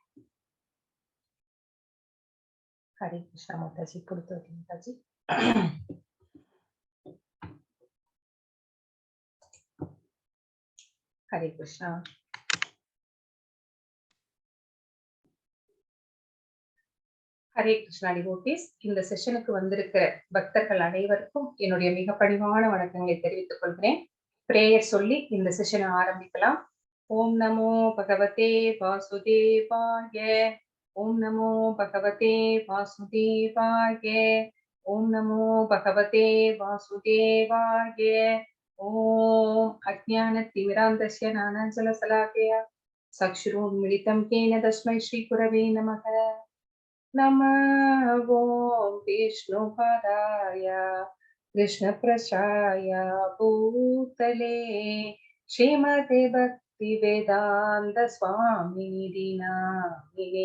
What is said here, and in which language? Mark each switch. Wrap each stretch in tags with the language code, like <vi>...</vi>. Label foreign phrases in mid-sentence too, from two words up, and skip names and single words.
<en>Hare Krishna, Mataji, Purutoti Mataji. Hare Krishna.</en> <ta>ஹரே கிருஷ்ணா டிவோட்டீஸ். இந்த செஷனுக்கு வந்திருக்கிற பக்தர்கள் அனைவருக்கும் என்னுடைய மிக பணிவான வணக்கங்களை தெரிவித்துக் கொள்கிறேன். பிரேயர் சொல்லி இந்த செஷனை ஆரம்பிக்கலாம்.</ta> <sa>ॐ नमो भगवते वासुदेवाय. ॐ नमो भगवते वासुदेवाय. ॐ नमो भगवते वासुदेवाय. ॐ अज्ञानतिमिरान्धस्य ज्ञानाञ्जलशलाकया चक्षुरोन्मिलितं केन तस्मै श्री गुरवे नमः. नमः ओं विष्णुपदाय कृष्णप्रसाय भूतले श्रीमते भक्तिवेदान्त स्वामिनिधि नामिने।</sa>